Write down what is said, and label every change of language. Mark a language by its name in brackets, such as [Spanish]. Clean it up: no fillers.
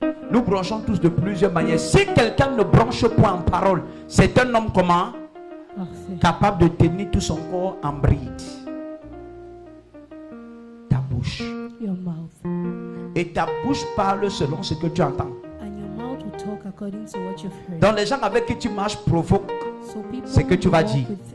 [French] Nous branchons tous de plusieurs manières. Si quelqu'un ne branche point en parole, c'est un homme comment? Parfait. Capable de tenir tout son corps en bride. Ta bouche. [English] Your mouth. [French] Et ta bouche parle selon ce que tu entends. [English] And your mouth will talk according to what you've heard. [French] Donc les gens avec qui tu marches provoquent ce que tu vas dire.